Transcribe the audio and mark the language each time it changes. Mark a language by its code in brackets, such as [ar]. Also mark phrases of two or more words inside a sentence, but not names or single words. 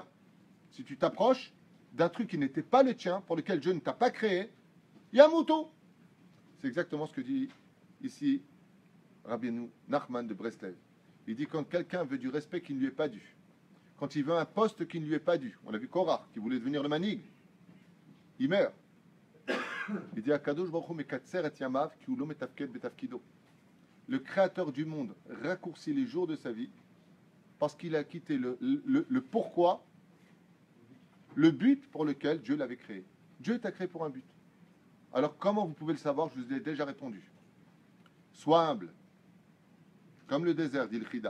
[fr] Si tu t'approches d'un truc qui n'était pas le tien, pour lequel Dieu ne t'a pas créé, il y a un mouton. C'est exactement ce que dit ici Rabbi Nachman de Breslev. Il dit quand quelqu'un veut du respect qui ne lui est pas dû, quand il veut un poste qui ne lui est pas dû, on a vu Korah qui voulait devenir le manig, il meurt. Il dit [he] הקדוש ברוך הוא מקצר את ימיו כי הוא לא מתפקד בתפקידו. [fr] Le créateur du monde raccourcit les jours de sa vie parce qu'il a quitté le pourquoi, le but pour lequel Dieu l'avait créé. Dieu t'a créé pour un but. Alors comment vous pouvez le savoir? Je vous ai déjà répondu. Sois humble, comme le désert, dit le Chida.